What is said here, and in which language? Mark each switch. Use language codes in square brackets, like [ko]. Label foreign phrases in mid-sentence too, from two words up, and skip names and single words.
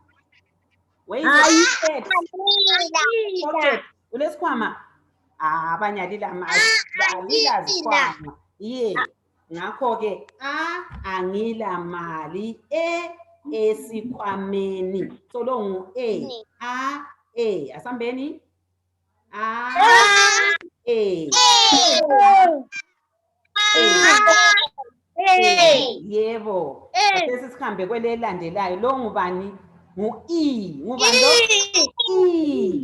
[zu] Ulesikhwama? Abanyalila zikhwama. Ye, ngakho-ke angila mali esikhwameni. So lo ngu-A. Asambeni? Yebo. Sesihambe kwele elandelayo. Lo ngubani? Ngu-E. Ngubani lo? E.